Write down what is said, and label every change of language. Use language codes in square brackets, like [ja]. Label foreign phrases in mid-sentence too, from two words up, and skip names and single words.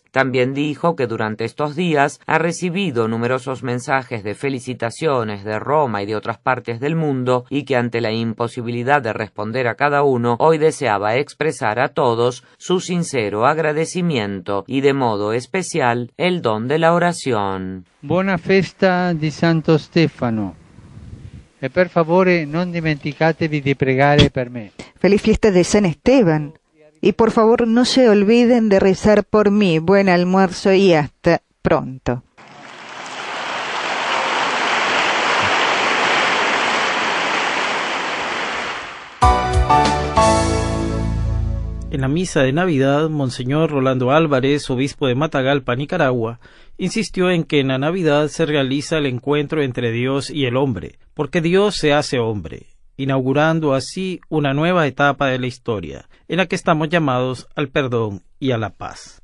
[es] También dijo que durante estos días ha recibido numerosos mensajes de felicitaciones de Roma y de otras partes del mundo, y que ante la imposibilidad de responder a cada uno, hoy deseaba expresar a todos su sincero agradecimiento y de modo especial el don de la oración. [it] Buona festa di Santo Stefano. E per favore non dimenticatevi di pregare per me. [es] Feliz fiesta de San Esteban. Y por favor no se olviden de rezar por mí. Buen almuerzo y hasta pronto. En la misa de Navidad, Monseñor Rolando Álvarez, obispo de Matagalpa, Nicaragua, insistió en que en la Navidad se realiza el encuentro entre Dios y el hombre, porque Dios se hace hombre, inaugurando así una nueva etapa de la historia, en la que estamos llamados al perdón y a la paz.